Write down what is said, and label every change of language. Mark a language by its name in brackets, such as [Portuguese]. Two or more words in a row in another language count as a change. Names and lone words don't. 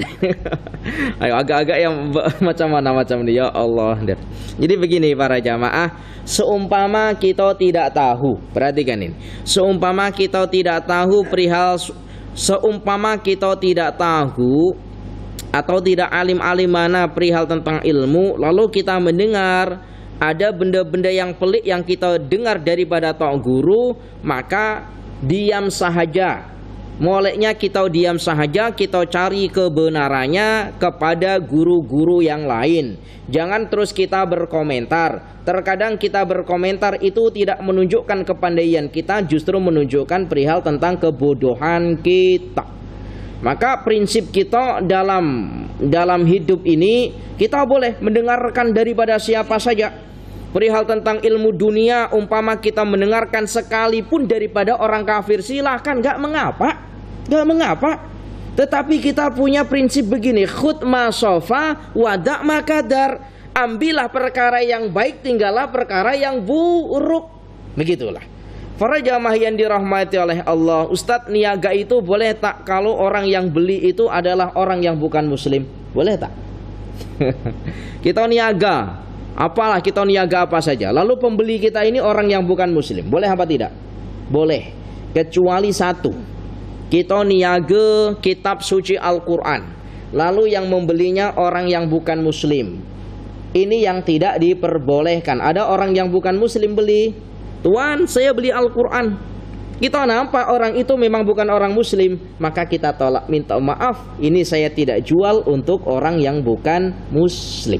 [Malay] Ayo agak-agak yang macam mana macam ini, [Arabic] يا الله. [Malay] Jadi begini para jamaah, seumpama kita tidak tahu, perhatikan ini, seumpama kita tidak tahu perihal, seumpama kita tidak tahu atau tidak alim-alim mana perihal tentang ilmu, lalu kita mendengar ada benda-benda yang pelik yang kita dengar daripada tok guru, maka diam sahaja. Moleknya kita diam sahaja, kita cari kebenarannya kepada guru-guru yang lain. Jangan terus kita berkomentar. Terkadang kita berkomentar itu tidak menunjukkan kepandaian kita, justru menunjukkan perihal tentang kebodohan kita. Maka prinsip kita dalam hidup ini, kita boleh mendengarkan daripada siapa saja. Perihal tentang ilmu dunia, umpama kita mendengarkan sekalipun daripada orang kafir, silahkan, gak mengapa. Tetapi kita punya prinsip begini, [Arabic] خذ ما صفا ودع ما كدر. [Malay] Ambillah perkara yang baik, tinggallah perkara yang buruk. Begitulah. Para jamaah yang dirahmati oleh Allah, Ustadz, niaga itu boleh tak kalau orang yang beli itu adalah orang yang bukan muslim? Boleh tak? Kita niaga, apalah kita niaga apa saja, lalu pembeli kita ini orang yang bukan muslim, boleh apa tidak? Boleh, kecuali satu. Kita niaga kitab suci Al-Quran, lalu yang membelinya orang yang bukan muslim. Ini yang tidak diperbolehkan. Ada orang yang bukan muslim beli, Tuan saya beli Al-Quran. Kita nampak orang itu memang bukan orang muslim, maka kita tolak, minta maaf, ini saya tidak jual untuk orang yang bukan muslim.